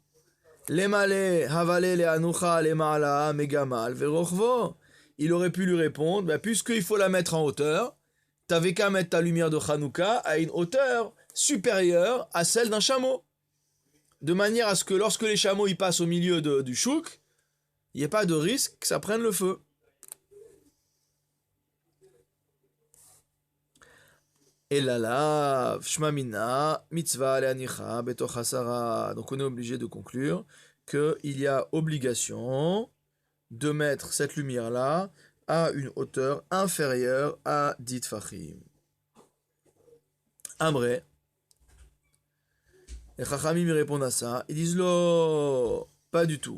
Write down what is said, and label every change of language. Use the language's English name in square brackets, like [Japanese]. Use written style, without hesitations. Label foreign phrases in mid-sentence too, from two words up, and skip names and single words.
[French] Il aurait pu lui répondre, puisqu'il faut la mettre en hauteur, t'avais qu'à mettre ta lumière de Chanukah à une hauteur supérieure à celle d'un chameau. De manière à ce que lorsque les chameaux y passent au milieu du chouk, il n'y ait pas de risque que ça prenne le feu. Et là, [Hebrew] שמע מינה מצוה להניחה בתוך עשרה. [French] Donc on est obligé de conclure qu'il y a obligation de mettre cette lumière-là à une hauteur inférieure à 10 tfachim. Amré, les chachamim me répondent à ça, ils disent lo, pas du tout.